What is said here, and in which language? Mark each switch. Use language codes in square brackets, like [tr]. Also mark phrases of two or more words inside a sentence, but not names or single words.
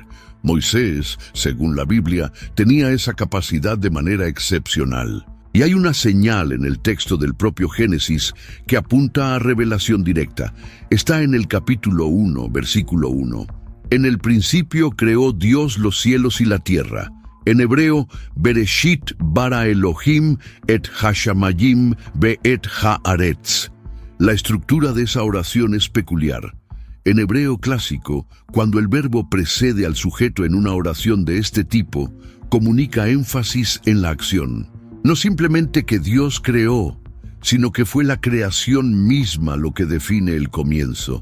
[es] Moisés, según la Biblia, tenía esa capacidad de manera excepcional. Y hay una señal en el texto del propio Génesis que apunta a revelación directa. Está en el capítulo 1, versículo 1. En el principio creó Dios los cielos y la tierra. En hebreo, [he] בראשית ברא אלהים את השמים ואת הארץ. [es] La estructura de esa oración es peculiar. En hebreo clásico, cuando el verbo precede al sujeto en una oración de este tipo, comunica énfasis en la acción. No simplemente que Dios creó, sino que fue la creación misma lo que define el comienzo.